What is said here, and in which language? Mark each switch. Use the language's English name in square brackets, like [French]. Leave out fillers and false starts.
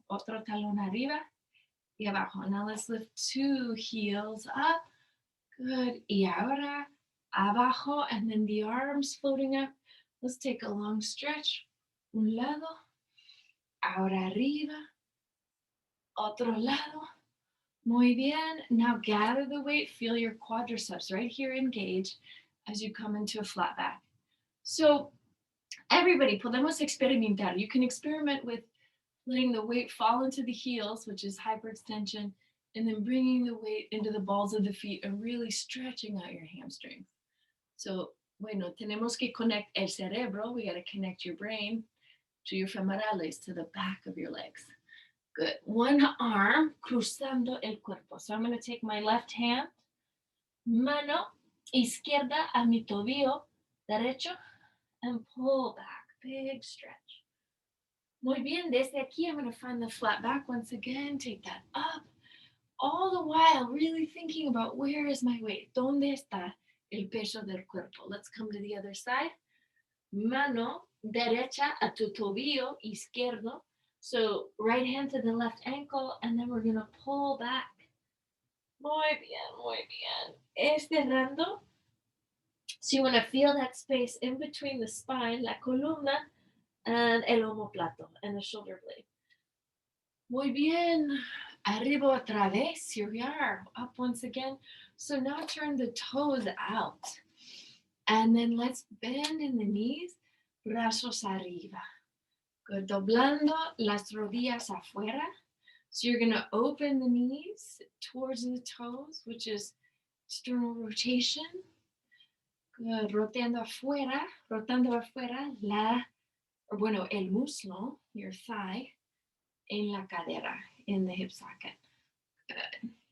[Spanish] Otro talón arriba, y abajo. [English] Now let's lift two heels up. Good. [Spanish] Y ahora abajo, [English] and then the arms floating up. Let's take a long stretch. [Spanish] Un lado. Ahora arriba. Otro lado. Muy bien. [English] Now gather the weight. Feel your quadriceps right here engage as you come into a flat back. So everybody, [Spanish] podemos experimentar. [English] You can experiment with letting the weight fall into the heels, which is hyperextension, and then bringing the weight into the balls of the feet and really stretching out your hamstrings. [Spanish] So, bueno, tenemos que connect el cerebro. [English] We got to connect your brain to your femorales, to the back of your legs. Good. One arm [Spanish] cruzando el cuerpo. [English] So I'm going to take my left hand, [Spanish] mano izquierda a mi tobillo derecho, [English] and pull back. Big stretch. [Spanish] Muy bien. Desde aquí, [English] I'm going to find the flat back once again. Take that up. all the while really thinking about where is my weight? [Spanish] ¿Dónde está el peso del cuerpo? [English] Let's come to the other side. [Spanish] Mano derecha a tu tobillo izquierdo. [English] So right hand to the left ankle, and then we're going to pull back. [Spanish] Muy bien, muy bien. Estirando. [English] So you want to feel that space in between the spine, [Spanish] la columna, [English] and [Spanish] el omoplato, [English] and the shoulder blade. [Spanish] Muy bien. Arriba otra vez. [English] Here we are. Up once again. So now turn the toes out. And then let's bend in the knees. [Spanish] Brazos arriba. Good. Doblando las rodillas afuera. [English] So you're going to open the knees towards the toes, which is external rotation. Good. [Spanish] Rotando afuera el muslo, [English] your thigh, [Spanish] en la cadera, [English] in the hip socket. Good.